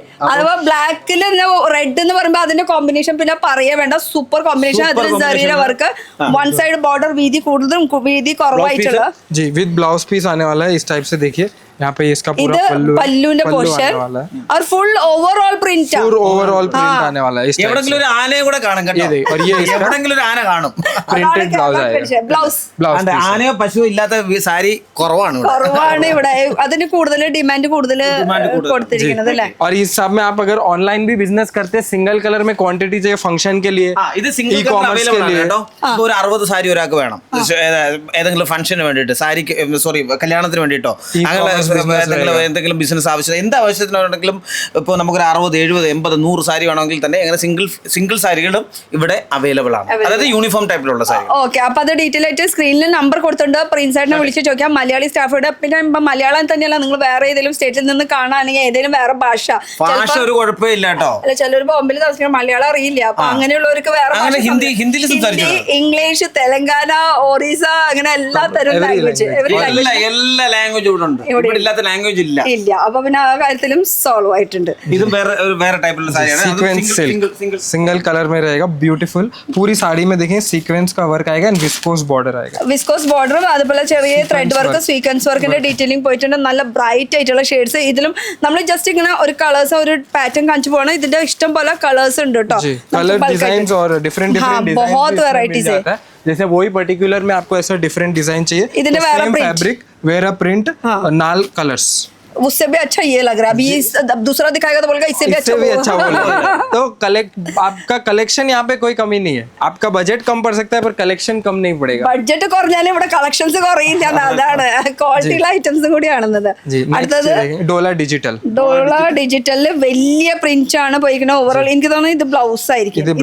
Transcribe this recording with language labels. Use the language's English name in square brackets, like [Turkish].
[Malayalam] അഥവാ ബ്ലാക്കില് റെഡ് എന്ന് പറയുമ്പോ അതിന്റെ കോമ്പിനേഷൻ പിന്നെ പറയാ വേണ്ട. Super combination. അതിൽ ജരീര വർക്ക്, വൺ സൈഡ് ബോർഡർ വീതി കൂടുതലും വീതി കുറവായിട്ടുള്ള. [Hindi] जी विद ब्लाउज पीस आने वाला है. इस टाइप से देखिए यहाँ पे इसका पूरा [Malayalam] പല്ലുവിന്റെ പോർഷൻ [Hindi] और फुल ओवरऑल प्रिंट पूर ओवरऑल प्रिंट आने वाला है. इस टाइप [Malayalam] എവിടെങ്കിലും ഒരു ആനയെ കൂടെ കാണും കേട്ടോ. [Hindi] और ये [Malayalam] എവിടെങ്കിലും ഒരു ആന കാണും. [Hindi] प्रिंटेड ब्लाउज आएगा. [Malayalam] ബ്ലൗസ് [Hindi] ब्लाउज [Malayalam] ആനയോ പശുവോ ഇല്ലാത്ത സാരി കുറവാണ് ഇവിടെ. കുറവാണ് ഇവിടെ. അതിന് കൂടുതൽ ഡിമാൻഡ് കൂടുതൽ കൊടുത്തിരിക്കുന്നത് അല്ലേ. [Hindi] और इस सब में आप अगर ऑनलाइन भी बिजनेस करते हैं, सिंगल कलर में क्वांटिटी चाहिए फंक्शन के लिए, [Malayalam] ഇത് സിംഗിൾ അവൈലബിൾ ആണ് കേട്ടോ. ഇപ്പൊ ഒരു 60 സാരി ഒരാൾക്ക് വേണം ഏതെങ്കിലും ഫംഗ്ഷന് വേണ്ടിയിട്ട്, സാരിക്ക് സോറി കല്യാണത്തിന് വേണ്ടിയിട്ടോ അങ്ങനെ എന്തെങ്കിലും ബിസിനസ് ആവശ്യം എന്ത് ആവശ്യത്തിനുണ്ടെങ്കിലും ഇപ്പോൾ നമുക്കൊരു 60, 70, 80, 100 സാരി വേണമെങ്കിൽ തന്നെ അങ്ങനെ സിംഗിൾ സാരികളും ഇവിടെ അവൈലബിൾ ആണ്. അതായത് യൂണിഫോം ടൈപ്പിലുള്ള സാരി. ഓക്കെ, അപ്പൊ അത് ഡീറ്റെയിൽ ആയിട്ട് സ്ക്രീനിൽ നമ്പർ കൊടുത്തിട്ടുണ്ട്. പ്രിൻസായിട്ടിനെ വിളിച്ച് ചോദിക്കാം. മലയാളി സ്റ്റാഫോട്. പിന്നെ ഇപ്പൊ മലയാളം തന്നെയല്ല, നിങ്ങൾ വേറെ ഏതെങ്കിലും സ്റ്റേറ്റിൽ നിന്ന് കാണുകയാണെങ്കിൽ ഏതെങ്കിലും വേറെ ഭാഷ ഒരു കുഴപ്പമില്ല കേട്ടോ. അല്ല, ചിലർ ബോംബെയിൽ താമസിക്കാൻ മലയാളം അറിയില്ല. അപ്പൊ അങ്ങനെയുള്ളവർക്ക് വേറെ ഹിന്ദിയിൽ ഇംഗ്ലീഷ്, തെലങ്കാന, ഒറീസ, അങ്ങനെ എല്ലാ തരം ലാംഗ്വേജ് എല്ലാ ലാംഗ്വേജും ഇവിടെ ഉണ്ട്. ഇവിടെ ഇല്ലാത്ത ലാംഗ്വേജ് ഇല്ല. അപ്പൊ പിന്നെ ആ കാര്യത്തിലും സോൾവ് ആയിട്ടുണ്ട്. ഇതും വേറെ ടൈപ്പിലുള്ള സാരിയാണ്. [Hindi] सीक्वेंस सिल्क सिंगल कलर में रहेगा, ब्यूटीफुल. पूरी साड़ी में देखें सीक्वेंस का वर्क आएगा एंड विस्कोस बॉर्डर आएगा. [Malayalam] വിസ്കോസ് ബോർഡറും അതുപോലെ ചെറിയ ത്രെഡ് വർക്ക്, സ്വീക്വൻസ് വർക്കിന്റെ ഡീറ്റെയിലിംഗ് പോയിട്ടുണ്ട്. നല്ല ബ്രൈറ്റ് ആയിട്ടുള്ള ഷെയ്ഡ്സ്. ഇതിലും നമ്മൾ ജസ്റ്റ് ഇങ്ങനെ ഒരു കളേഴ്സ്, ഒരു പാറ്റേൺ കാണിച്ചു പോകണം. ഇതിന്റെ ഇഷ്ടം പോലെ കളേഴ്സ് ഉണ്ട് കേട്ടോ. [Hindi] कलर डिजाइन और डिफरेंट बहुत वेराइटीज है. जैसे वही पर्टिकुलर में आपको ऐसा डिफरेंट डिजाइन चाहिए, इधर vera print. Fabric vera print और नाल कलर्स. उससे भी अच्छा ये लग रहा है. अभी अब दूसरा दिखाएगा तो बोलेगा इससे भी अच्छा बोलेगा. तो आपका कलेक्शन यहाँ पे कोई कमी नहीं है. आपका बजट कम पड़ सकता है पर कलेक्शन कम नहीं पड़ेगा. [Malayalam] ബഡ്ജറ്റ് കുറഞ്ഞാലും ഇവിടെ കളക്ഷൻസ് കുറയില്ല. അതാണ് ക്വാളിറ്റിയുള്ള ഐറ്റംസ് കൂടി ആണെന്നത്. അടുത്തത് ഡോള ഡിജിറ്റൽ. ഡോള ഡിജിറ്റലില് വലിയ പ്രിന്റ് ആണ് പോയിരിക്കുന്നത്. ഓവറോൾ എനിക്ക് തോന്നുന്നു ഇത് ബ്ലൗസ് ആയിരിക്കും.